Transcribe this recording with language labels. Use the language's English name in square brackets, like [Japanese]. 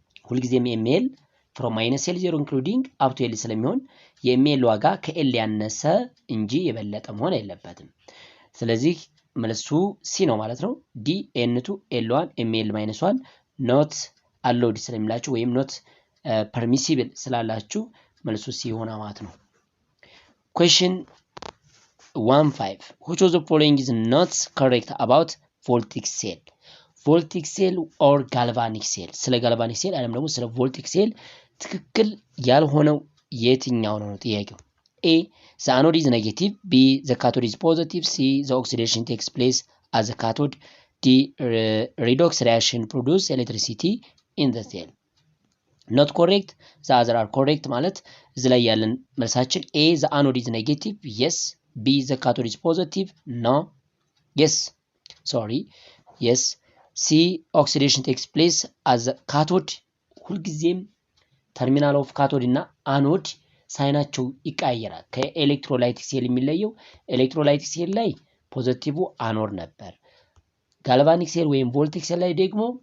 [Amharic] ሁልጊዜም [English] ml from minus L0 including up to L [Amharic] ስለሚሆን የኤምኤል ዋጋ ከኤል ያነሰ እንጂ የበለጠ መሆን የለበትም። ስለዚህ መልሱ ሲ ነው ማለት ነው። ዲ ኤን2 ኤል1 ኤምኤል -1 [English] not allowed [Amharic] ስለሚላችሁ ወይም [English] not permissible [Amharic] ስላላችሁ መልሱ ሲ ይሆናል ማለት ነው። [English] question 15 which of the following is not correct about voltaic cell? voltaic cell or galvanic cell? [Amharic] ስለ galvanic cell አለም ደግሞ ስለ voltaic cell ትክክል ያልሆነው የትኛው ነው ጥያቄው? [English] A the anode is negative, B the cathode is positive, C the oxidation takes place at the cathode, D redox reaction produce electricity in the cell. not correct, the other are correct [Amharic] ማለት እዚህ ላይ ያለን መልሳችን [English] A the anode is negative yes, B the cathode is positive no, yes sorry yes, C oxidation takes place at the cathode [Amharic] ሁልጊዜም ተርሚናል ኦፍ ካቶድ እና አኖድ ሳይናቸው ይቀያየራል። ከኤሌክትሮላይቲክ ሴል የሚለየው ኤሌክትሮላይቲክ ሴል ላይ ፖዚቲቭ አኖድ ነበር። ጋልቫኒክ ሴል ወይም ቮልቲክ ሴል ላይ ደግሞ